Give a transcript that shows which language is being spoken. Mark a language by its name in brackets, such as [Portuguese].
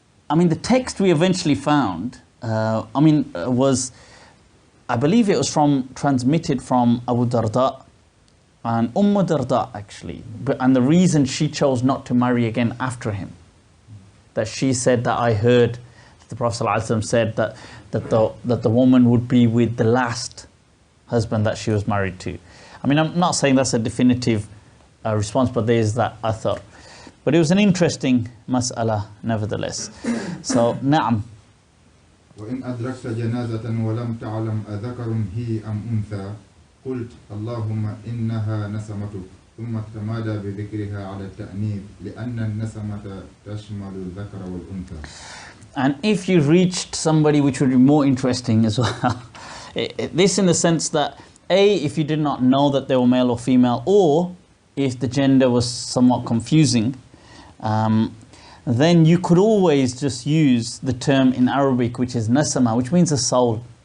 [English] I mean, the text we eventually found, was, I believe it was transmitted from Abu Darda, and Darda actually, and the reason she chose not to marry again after him, that she said that I heard the Prophet ﷺ said that the woman would be with the last husband that she was married to. I mean, I'm not saying that's a definitive response, but there is that athar. But it was an interesting mas'ala nevertheless. So, na'am. [Arabic] وإن أدركت جنازة ولم تعلم أذكر هي أم أنثى قلت اللهم إنها نسمتك ثم تمادى بذكرها على التأنيث لأن النسمة تشمل الذكر والأنثى. [English] And if you reached somebody, which would be more interesting as well, this in the sense that, A, if you did not know that they were male or female, or if the gender was somewhat confusing, then you could always just use the term in Arabic, which is nasama, which means a soul.